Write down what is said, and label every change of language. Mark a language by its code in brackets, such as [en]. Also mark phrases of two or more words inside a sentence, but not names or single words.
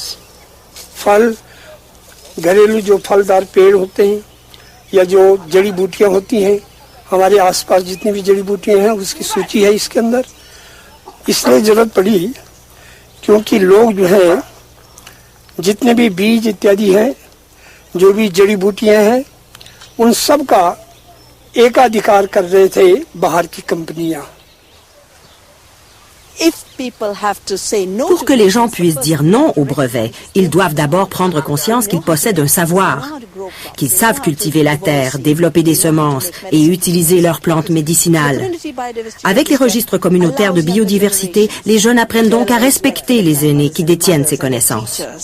[hi] फल घरेलू जो फलदार पेड़ होते हैं या जो जड़ी बूटियां होती हैं हमारे आसपास जितनी भी जड़ी बूटियां हैं उसकी सूची है इसके अंदर इसलिए जरूरत पड़ी क्योंकि लोग जो है जितने भी बीज इत्यादि हैं जो भी जड़ी बूटियां हैं उन सब का एकाधिकार कर रहे थे बाहर की कंपनियां। [fr] Pour que les gens puissent dire non au brevet, ils doivent d'abord prendre conscience qu'ils possèdent un savoir, qu'ils savent cultiver la terre, développer des semences et utiliser leurs plantes médicinales. Avec les registres communautaires de biodiversité, les jeunes apprennent donc à respecter les aînés qui détiennent ces connaissances.